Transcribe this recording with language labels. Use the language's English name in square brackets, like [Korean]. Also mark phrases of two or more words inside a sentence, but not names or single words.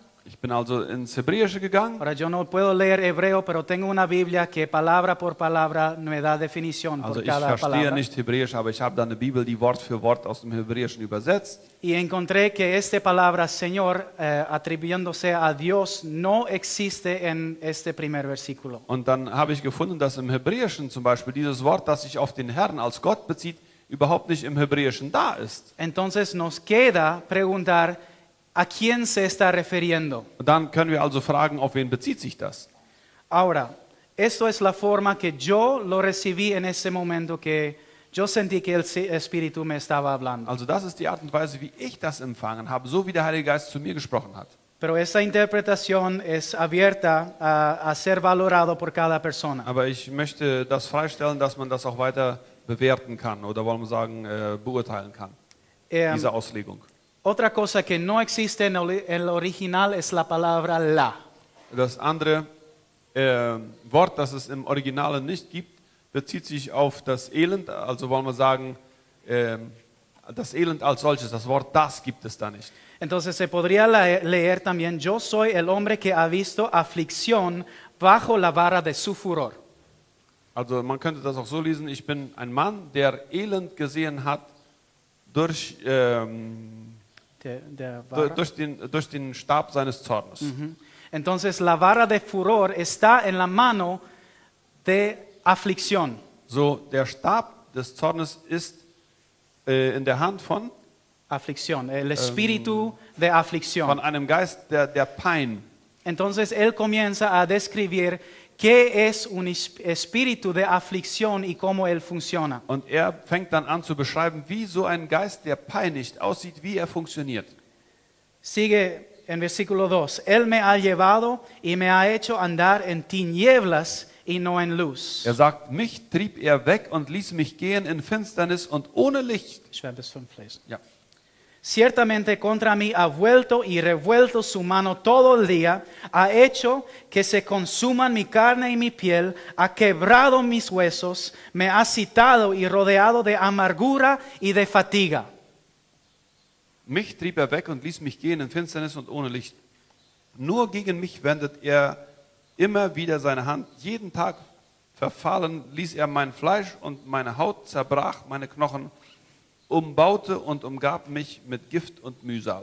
[German] Ich bin also ins Hebräische gegangen. [Spanish] Ahora yo no puedo leer hebreo, pero tengo una Biblia que palabra por palabra me da definición [German] Also [Spanish] por [German] ich [Spanish] cada [German] verstehe [Spanish] palabra. [German] nicht Hebräisch, aber ich habe da eine Bibel, die Wort für Wort aus dem Hebräischen übersetzt. [Spanish] Y encontré que esta palabra Señor, atribuyéndose a Dios, no existe en este primer versículo. [German] Und dann habe ich gefunden, dass im Hebräischen zum Beispiel dieses Wort, das sich auf den Herrn als Gott bezieht, überhaupt nicht im Hebräischen da ist. [Spanish] Entonces nos queda preguntar a quién se está refiriendo. [German] Und dann können wir also fragen, auf wen bezieht sich das? [Spanish] Ahora, esto es la forma que yo lo recibí en ese momento que yo sentí que el Espíritu me estaba hablando. [German] Also das ist die Art und Weise, wie ich das empfangen habe, so wie der Heilige Geist zu mir gesprochen hat. [Spanish] Pero esta interpretación es abierta a ser valorado por cada persona. [German] Aber ich möchte das freistellen, dass man das auch weiter bewerten kann oder wollen wir sagen, beurteilen kann, diese Auslegung. [Spanish] Otra cosa que no existe en el original es la palabra la. [German] Das andere Wort, das es im Originalen nicht gibt, bezieht sich auf das Elend, also wollen wir sagen, das Elend als solches, das Wort das gibt es da nicht. [Spanish] Entonces se podría leer también, yo soy el hombre que ha visto aflicción bajo la vara de su furor. [German] Also man könnte das auch so lesen, ich bin ein Mann, der Elend gesehen hat durch, durch den Stab seines Zornes. [Spanish] Entonces la vara de furor está en la mano de aflicción. [German] So, der Stab des Zornes ist in der Hand von [Spanish] Aflicción, el espíritu de aflicción. [German] einem Geist der Pein. [Spanish] Entonces él comienza a describir qué es un espíritu de aflicción y cómo él funciona. [German] Und er fängt dann an zu beschreiben, wie so ein Geist, der peinigt, aussieht, wie er funktioniert. [Spanish] Sigue en versículo 2. Él me ha llevado y me ha hecho andar en tinieblas y no en luz. [German] Er sagt, mich trieb er weg und ließ mich gehen in Finsternis und ohne Licht. Ich werde bis 5 lesen. Ja. [Spanish] Ciertamente contra mí ha vuelto y revuelto su mano todo el día, ha hecho que se consuman mi carne y mi piel, ha quebrado mis huesos, me ha citado y rodeado de amargura y de fatiga. [German] Mich trieb er weg und ließ mich gehen in Finsternis und ohne Licht. Nur gegen mich wendet er immer wieder seine Hand. Jeden Tag verfallen ließ er mein Fleisch und meine Haut zerbrach meine Knochen, umbaute und umgab mich mit Gift und Mühsal.